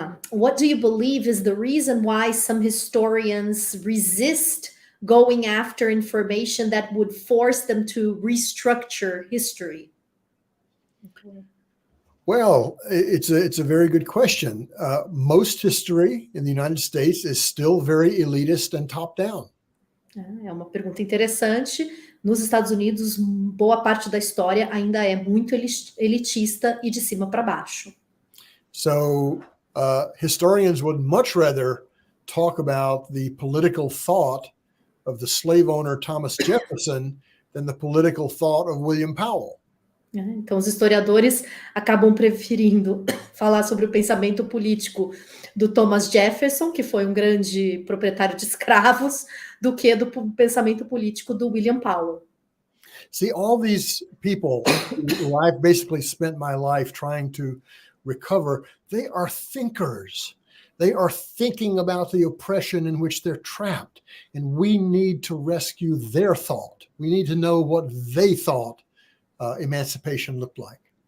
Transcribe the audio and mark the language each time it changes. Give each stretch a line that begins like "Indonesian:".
English: What do you believe is the reason why some historians resist going after information that would force them to restructure history? Okay. Well, it's a very good question. Most history in the United States is still very elitist and top-down.
Portuguese: É uma pergunta interessante. Nos Estados Unidos, boa parte da história ainda é muito elitista e de cima para baixo.
English: So historians would much rather talk about the political thought of the slave owner Thomas Jefferson than the political thought of William Powell.
Portuguese: Então, os historiadores acabam preferindo falar sobre o pensamento político do Thomas Jefferson, que foi um grande proprietário de escravos, do que do pensamento político do William Powell.
English: See, all these people who I've basically spent my life trying to recover, they are thinkers. They are thinking about the oppression in which they're trapped, and we need to rescue their thought. We need to know what they thought emancipation looked like.